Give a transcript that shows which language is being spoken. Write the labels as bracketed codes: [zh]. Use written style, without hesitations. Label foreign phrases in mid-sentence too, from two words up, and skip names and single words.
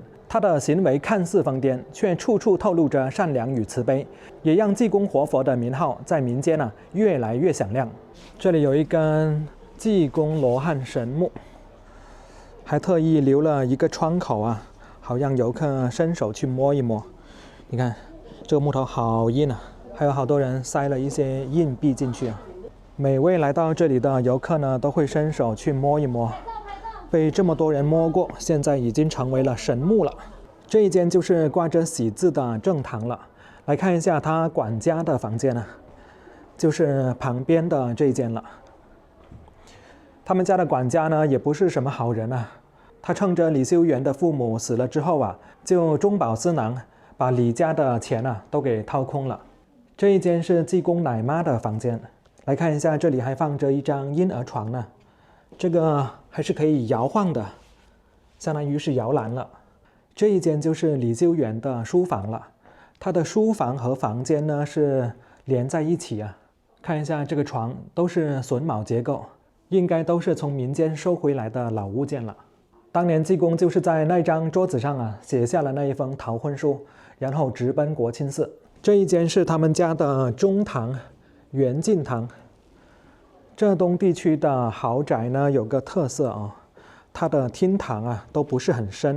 [zh] 他的行為看似瘋癲，卻處處透露着善良與慈悲，也讓濟公活佛的名號在民間越來越響亮。這裡有一根濟公羅漢神木， 還特意留了一個窗口啊，好讓遊客伸手去摸一摸。你看這個木頭好硬啊，還有好多人塞了一些硬幣進去啊。每位來到這裡的遊客呢，都會伸手去摸一摸。被這麼多人摸過，現在已經成為了神木了。這一間就是掛着喜字的正堂了。來看一下他管家的房間啊，就是旁邊的這一間了。他們家的管家呢，也不是什麼好人啊。他趁着李修緣的父母死了之後啊，就中飽私囊，把李家的錢啊都給掏空了。這一間是濟公奶媽的房間。來看一下，這裡還放着一張嬰兒床呢。這個還是可以搖晃的，相當於是搖籃了。這一間就是李修緣的書房了。他的書房和房間呢是連在一起啊。看一下這個床都是榫卯結構，應該都是從民間收回來的老物件了。當年濟公就是在那張桌子上啊寫下了那一封逃婚書，然後直奔國清寺。這一間是他們家的中堂圓淨堂。浙東地區的豪宅呢有個特色啊，它的廳堂啊都不是很深。